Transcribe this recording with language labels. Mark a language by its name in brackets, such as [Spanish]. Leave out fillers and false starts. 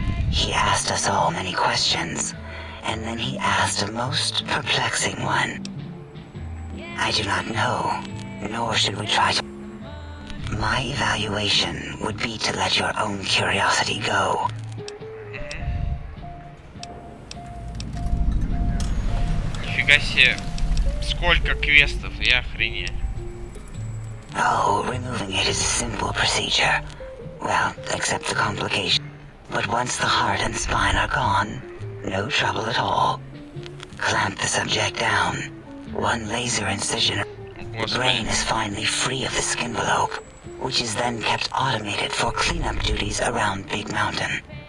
[English] He asked us all many questions, and then he asked a most perplexing one. I do not know, nor should we try to... My evaluation would be to let your own curiosity go. [Russian] Нифига себе, сколько квестов, я охренею. [English] Oh, removing it is a simple procedure. Well, except the complication. But once the heart and spine are gone, no trouble at all. Clamp the subject down. One laser incision. The brain is finally free of the skin envelope, which is then kept automated for cleanup duties around Big Mountain.